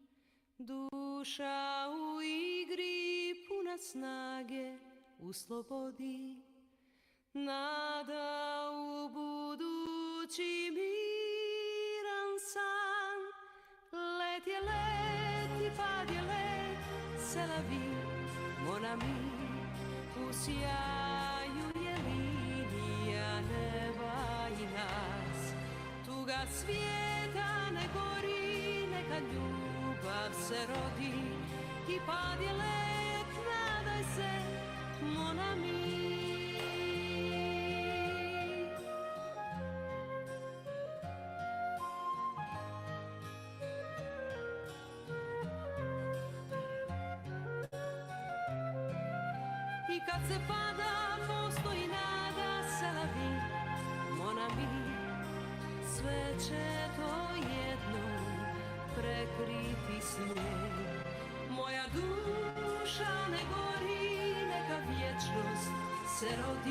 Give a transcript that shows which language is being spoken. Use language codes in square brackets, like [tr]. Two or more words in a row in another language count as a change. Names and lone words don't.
[hr] duša u igri puna snage u slobodi, nada u budući miran san. Let je let i pad je let, [fr] c'est la vie, mon ami, [hr] u sjaju je linija neba i nas. Tuga svijeta ne gori, neka ljubav se rodi, i pad je let, nadaj se, [fr] mon ami. [hr] I kad se pada, postoji nada, [fr] c'est la vie, mon ami. [hr] Sve će to jednom prekriti snijeg. Moja duša ne gori, neka vječnost se rodi.